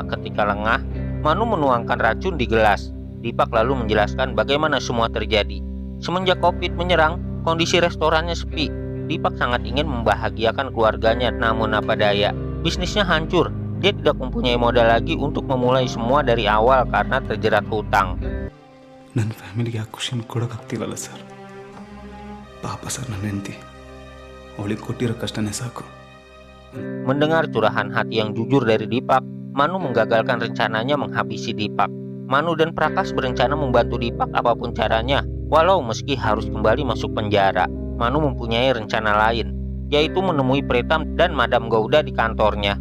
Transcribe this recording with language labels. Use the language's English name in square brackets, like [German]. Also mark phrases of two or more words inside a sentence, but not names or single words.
[Indonesian] Ketika lengah, Manu menuangkan racun di gelas. Dipak lalu menjelaskan bagaimana semua terjadi. Semenjak Covid menyerang, kondisi restorannya sepi. Dipak sangat ingin membahagiakan keluarganya, namun apa daya, bisnisnya hancur. Dia tidak mempunyai modal lagi untuk memulai semua dari awal karena terjerat hutang. [Kannada] ನನ್ನ ಫ್ಯಾಮಿಲಿಗೆ ಆ ಖುಷಿನ ಕೊಡೋಕ್ಕಾಗ್ತಿಲ್ಲಲ್ಲ ಸರ್. ಪಾಪ ಸರ್ ನನ್ನ ಹೆಂಡತಿ, ಅವಳಿಗೆ ಕೊಟ್ಟಿರೋ ಕಷ್ಟನೇ ಸಾಕು. [Indonesian] Mendengar curahan hati yang jujur dari Dipak, Manu menggagalkan rencananya menghabisi Dipak. Manu dan Prakas berencana membantu Dipak apapun caranya, walau meski harus kembali masuk penjara. Manu mempunyai rencana lain, yaitu menemui Pretam dan Madam Gowda di kantornya.